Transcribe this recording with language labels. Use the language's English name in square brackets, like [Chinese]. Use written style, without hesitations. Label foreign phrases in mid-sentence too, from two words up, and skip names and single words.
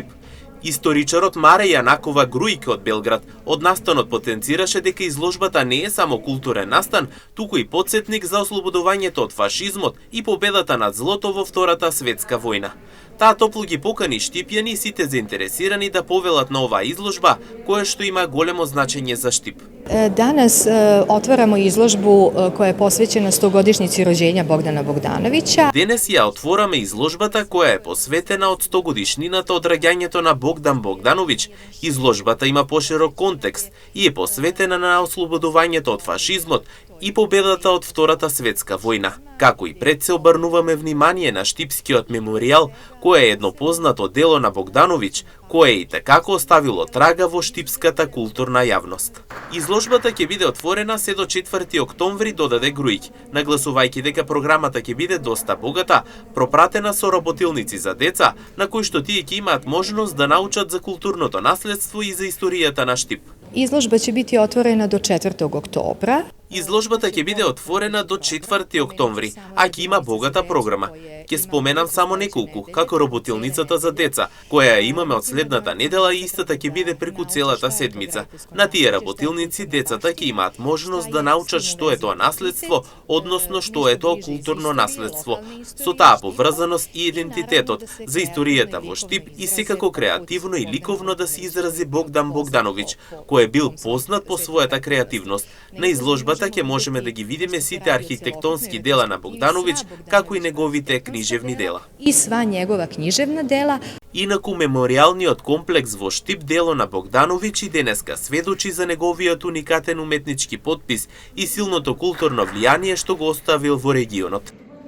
[Macedonian] Историчарот Маре Јанакова Грујке од Белград од настанот потенцираше дека изложбата не е само културен настан, туку и потсетник за ослободувањето од фашизмот и победата над злото во Втората светска војна. Таа топло ги покани штипјани и сите заинтересирани да повелат на оваа изложба, која што има големо значење за Штип. [Serbian] Danas otvaramo izložbu koja je posvećena 100-godišnjici rođenja Bogdana Bogdanovića. [Macedonian] Денес ја отвораме изложбата која е посветена од 100 годишнината од раѓањето на Богдан Богдановиќ. Изложбата има поширок контекст и е посветена на ослободувањето од фашизмот и победата од Втората светска војна. Како и пред се обрнуваме внимание на Штипскиот меморијал, кој е едно познато дело на Богдановиќ, кое и такако оставило трага во штипската културна јавност. Изложбата ќе биде отворена се до 4 октомври, додаде Грујќ, нагласувајќи дека програмата ќе биде доста богата, пропратена со работилници за деца, на кои што тие ќе имаат можност да научат за културното наследство и за историјата на Штип. [Serbian] Izložba će biti otvorena do 4. oktobra. [Macedonian] Изложбата ќе биде отворена до 4 октомври, а ќе има богата програма. Ќе споменам само неколку, како работилницата за деца, која ја имаме од следната недела и истата ќе биде преку целата седмица. На тие работилници децата ќе имаат можност да научат што е тоа наследство, односно што е тоа културно наследство, со таа поврзаност и идентитетот, за историјата во Штип и секако креативно и ликовно да се изрази Богдан Богдановиќ, кој е бил познат по својата креативност. На изложбата ќе можеме да ги видиме сите архитектонски дела на Богдановиќ, како и неговите книжевни дела. [Serbian] I sva njegova književna dela. [Macedonian] Инаку меморијалниот комплекс во Штип дело на Богдановиќ и денеска сведочи за неговиот уникатен уметнички потпис и силното културно влијание што го оставил во регионот.